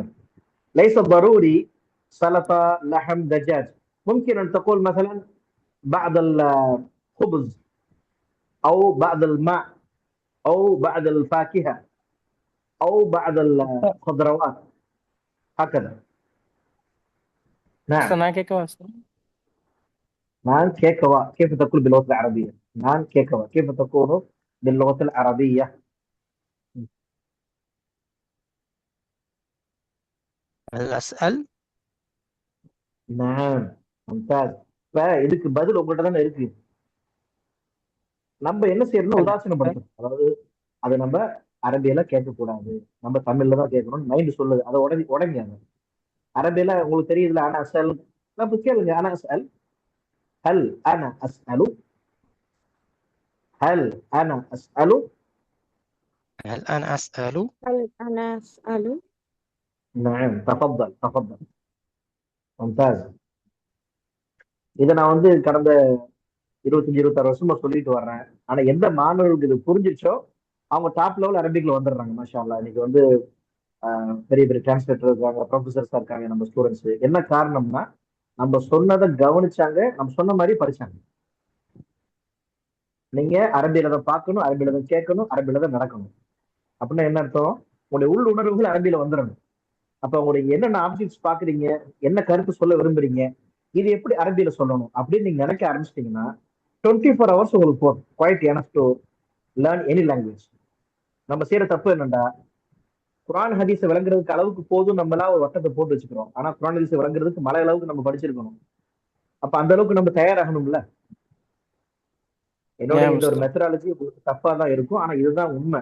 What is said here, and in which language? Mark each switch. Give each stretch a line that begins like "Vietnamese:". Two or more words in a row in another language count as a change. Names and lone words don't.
Arabic: ليس ضروري سلطة لحم دجاج. ممكن أن تقول مثلا بعض الخبز أو بعض الماء أو بعض الفاكهة أو بعض الخضروات هكذا. نعم.
Tamil: நான் கேட்கவா சார்?
Arabic: نعم كيكوا. كيف تقول باللغة العربية؟ نعم كيكوا. كيف تقول باللغة العربية؟ هل أسأل؟ نعم ممتاز.
Tamil: இதுக்கு பதில் உங்கள்கிட்ட தானே இருக்கு. நம்ம என்ன செய்யறோம்னா உதாசீனப்படுத்தணும். அதாவது அதை நம்ம அரபியில கேட்கக்கூடாது, நம்ம தமிழ்ல தான் கேட்கணும்னு மைண்ட் சொல்லுது. அதை உடனே அரபியில உங்களுக்கு தெரியுதுல, ஆனா அசல் நம்ம கேளுங்க. ஆனா அசல்
Arabic: هل أنا أسأل هل أنا أسأل. هل أنا أسأل؟ هل أنا أسأل؟ نعم تفضل تفضل. ممتاز.
Tamil: இதை நான் வந்து கடந்த 25-26 வருஷமா சொல்லிட்டு வர்றேன். ஆனா எந்த மாணவர்களுக்கு இது புரிஞ்சிச்சோ அவங்க
English: top level
Tamil: அரபிக்ல வந்துடுறாங்க.
Arabic: ما شاء الله.
Tamil: இன்னைக்கு வந்து பெரிய பெரிய டிரான்ஸ்லேட்டர் இருக்காங்க, ப்ரொஃபசர்ஸா இருக்காங்க நம்ம ஸ்டூடெண்ட்ஸ். என்ன காரணம்னா நம்ம சொன்னதை கவனிச்சாங்க, நம்ம சொன்ன மாதிரி படிச்சாங்க. நீங்க அரபியில தான் பார்க்கணும், அரபியில தான் கேட்கணும், அரபியில தான் நடக்கணும். அப்படின்னா என்ன அர்த்தம்? உங்களுடைய உள் உணர்வுகள் அரபியில வந்துடணும். அப்ப உங்களுக்கு என்னென்ன ஆப்ஜெக்ட்ஸ் பாக்குறீங்க, என்ன கருத்து சொல்ல விரும்புறீங்க, இது எப்படி அரபியில சொல்லணும் அப்படின்னு நீங்க நினைக்க ஆரம்பிச்சிட்டீங்கன்னா 24 hours உங்களுக்கு போதும்.
English: quite enough to learn any language.
Tamil: நம்ம செய்யற தப்பு என்னண்டா, குரான் ஹதீஸை விளங்குறதுக்கு அளவுக்கு போதும் நம்மளா ஒரு வட்டத்தை போட்டு வச்சுக்கிறோம். ஆனா குரான் ஹதீஸை விளங்குறதுக்கு மலை அளவுக்கு நம்ம படிச்சிருக்கணும். அப்ப அந்த அளவுக்கு நம்ம தயாராகணும்ல. என்னோட இந்த ஒரு மெத்தடாலஜி உங்களுக்கு தப்பா தான் இருக்கும், ஆனா இதுதான் உண்மை.